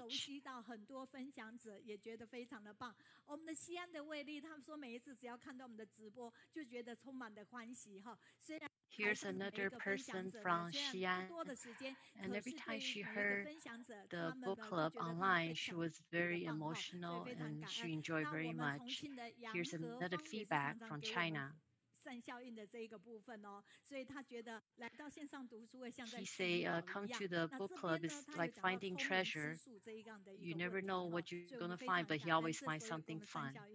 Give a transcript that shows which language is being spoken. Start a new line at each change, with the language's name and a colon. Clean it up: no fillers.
Chinese: 熟悉到很多分享者，也觉得非常的棒。我们的西安的魏丽，他们说每一次只要看到我们的直播，就觉得充满了欢喜哈。虽然
English: Here's another person from Xi'an, and every time she heard the book club online, she was very emotional and she enjoyed very much. Here's another feedback from China.
Chinese: 善效应的这一个部分哦，所以他觉得来到线上读书会像在
English: He say, come to the book club is like finding treasure. You never know what you're going to find, but he always finds something fun.